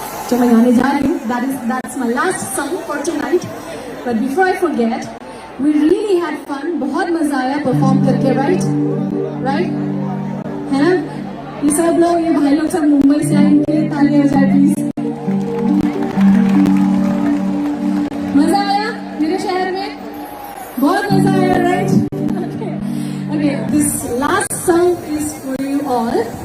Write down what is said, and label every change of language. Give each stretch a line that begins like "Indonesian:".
Hindi: जो मैं गाने जा रही हूँ,
English: that's my last song for tonight. But before I forget, we really had fun.
Hindi: बहुत मजा आया परफॉर्म करके,
English: right?
Hindi: है ना? ये सब लोग, ये भाई लोग सब मुंबई से आए, इनके लिए ताली हो जाए प्लीज. मजा आया मेरे शहर में, बहुत मजा आया,
English: right? Okay, this last song is for you all.